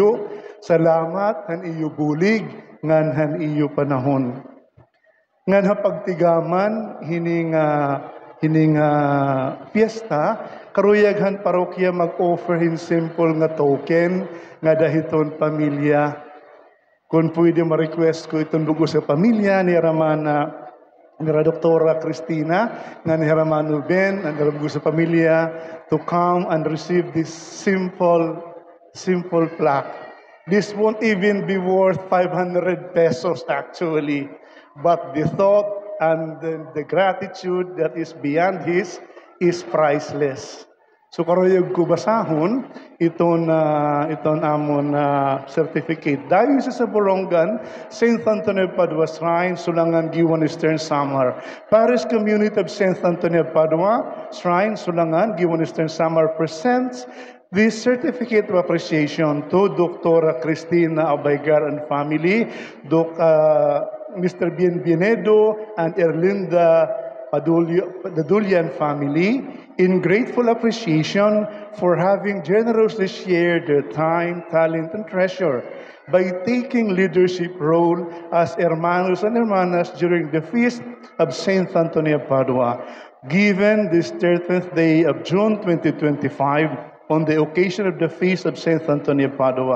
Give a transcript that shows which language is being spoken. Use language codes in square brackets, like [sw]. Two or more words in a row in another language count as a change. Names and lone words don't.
[war] Salamat han iyo bulig, ngan han iyo panahon. nga napagtigaman hining fiesta, karuyaghan parokya mag-offer hin simple nga token nga dahiton pamilya. Kung pwede ma-request ko itong dugo sa pamilya ni Ramana, ni Doktora Cristina, nga ni Ramano Ben, ang dugo sa pamilya, [en] to come and receive this simple plaque. This won't even be worth 500 pesos actually, but the thought and the gratitude that is beyond his is priceless. [war] So karuyag ko basahon iton amon certificate. Dayon sa Borongan, St. Antonio of Padua Shrine, Sulangan, Giwan, Eastern Samar. [en] Parish Community of St. Antonio of Padua Shrine, Sulangan, Giwan, Eastern Samar presents this certificate of appreciation to Dr. Cristina Abaygar and family, Mr. Bienvenido and Erlinda Padulian family, in grateful appreciation for having generously shared their time, talent, and treasure by taking leadership role as hermanos and hermanas during the feast of Saint Antonio of Padua, given this 13th day of June 2025 on the occasion of the feast of Saint Antonio of Padua.